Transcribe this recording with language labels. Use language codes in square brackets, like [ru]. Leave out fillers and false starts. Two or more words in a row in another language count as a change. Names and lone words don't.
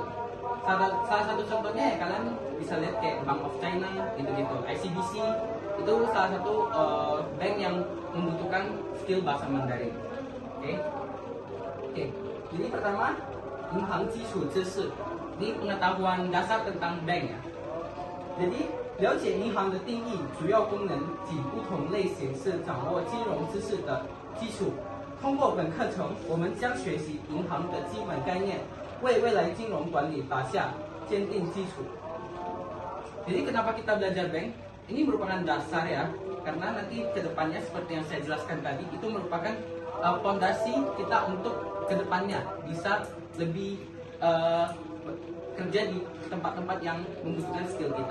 [id] Salah satu contohnya ya kalian bisa lihat kayak Bank of China gitu-gitu, ICBC itu salah satu bank yang membutuhkan skill bahasa Mandarin. Oke. Jadi pertama, [zh] 银行基础知识. [id] Ini pengetahuan dasar tentang bank ya. [zh] Jadi 了解银行的定义、主要功能及不同类型是掌握金融知识的基础。通过本课程，我们将学习银行的基本概念，为未来金融管理打下坚定基础。 [id] Jadi kenapa kita belajar bank? Ini merupakan dasar ya, karena nanti kedepannya seperti yang saya jelaskan tadi, itu merupakan fondasi kita untuk kedepannya bisa lebih kerja di tempat-tempat yang membutuhkan skill kita.